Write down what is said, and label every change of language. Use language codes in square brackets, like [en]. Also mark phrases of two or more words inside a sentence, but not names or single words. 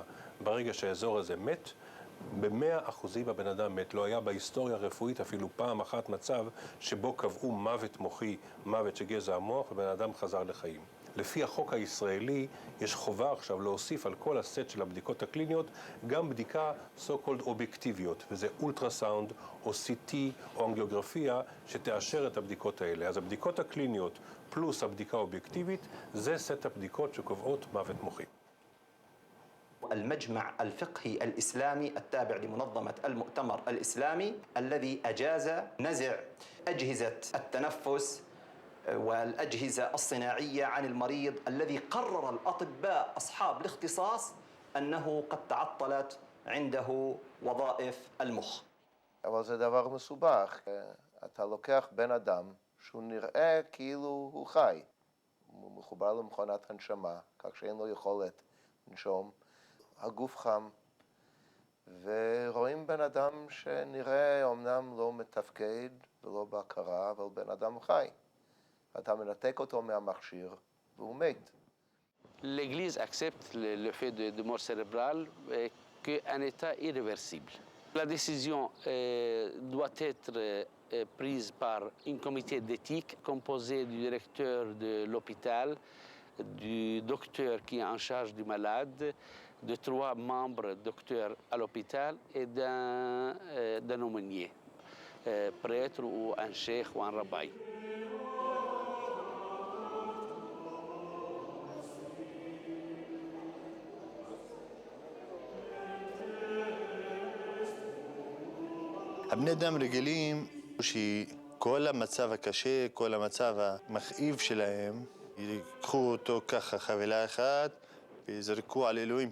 [he] ברגע שהאזור הזה מת, ב100% הבן אדם מת. לא היה בהיסטוריה הרפואית אפילו פעם אחת מצב שבו קבעו מוות מוחי, מוות של גזע המוח, ובן אדם חזר לחיים. לפי החוק הישראלי יש חובה עכשיו להוסיף על כל הסט של הבדיקות הקליניות גם בדיקה so-called אובייקטיביות, וזה אולטרסאונד או CT או אנגיוגרפיה שתאשר את הבדיקות האלה. אז הבדיקות הקליניות פלוס הבדיקה האובייקטיבית זה סט הבדיקות שקובעות מוות מוחי. [ar] المجمع الفقهي الإسلامي التابع لمنظمة المؤتمر الإسلامي الذي أجاز نزع أجهزة التنفس والأجهزة الصناعية عن المريض الذي قرر الأطباء أصحاب الاختصاص أنه قد تعطلت عنده وظائف المخ. [he] אבל זה דבר מסובך. אתה לוקח בן אדם שהוא נראה כאילו הוא חי. הוא מחובר למכונת הנשמה, כך שאין לו יכולת לנשום. הגוף חם, ורואים בן אדם שנראה אומנם לא מתפקד ולא בהכרה, אבל בן אדם חי. אתה מנתק אותו מהמכשיר והוא מת. [fr] L'Église accepte le fait de mort cérébrale qu'un état irréversible. La décision doit être prise par un comité d'éthique composé du directeur de l'hôpital, du docteur qui est en charge du malade, de 3 membres docteurs à l'hôpital et d'un aumônier, prêtre ou un cheikh ou un rabbin. [he] הבני אדם רגילים שכל המצב הקשה, כל המצב המכאיב שלהם, ייקחו אותו ככה חבילה אחת ויזרקו על אלוהים.